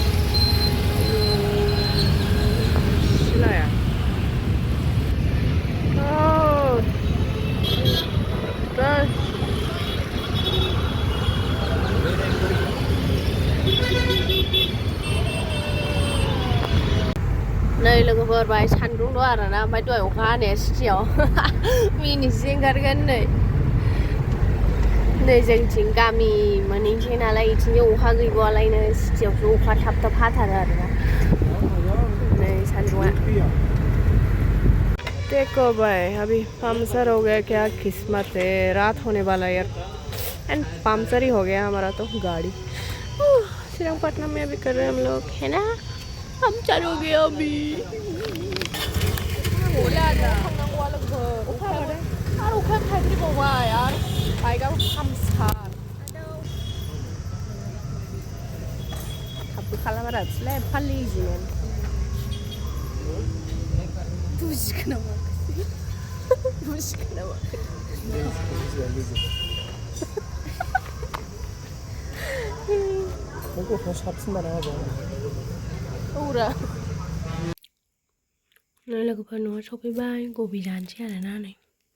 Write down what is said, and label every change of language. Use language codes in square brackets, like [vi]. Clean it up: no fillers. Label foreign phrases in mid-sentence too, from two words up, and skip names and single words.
[brx] सिलाया नै लोगोफोर बाहाय सान्दुं दं आरोना ओमफ्राय दहाय अखा हानाया सिटियाव मिनिनोसो ओंखारगोन नै जोंथिं गामि मोनहैनोसै नालाय इथिंजाय अखा गैबावालायनो सिटियावसो अखा थाब हाथारो आरोना नै सान्दुंआ [hi] देखो भाई अभी पंचर हो गया क्या किस्मत है रात होने वाला यार एंड पंचर ही हो गया हमारा तो गाड़ी श्रीरंगपट्टनम में अभी कर रहे हैं हम लोग है ना पंचर हो गया अभी [brx] यार बाइकआ पामसार थाबबो खालामारा बिसोरलाय एफा लेजिमोन बुजिखो नामा औरा नै लोगोफोर न'आव सफैबाय गबि जानोसै आरोना नै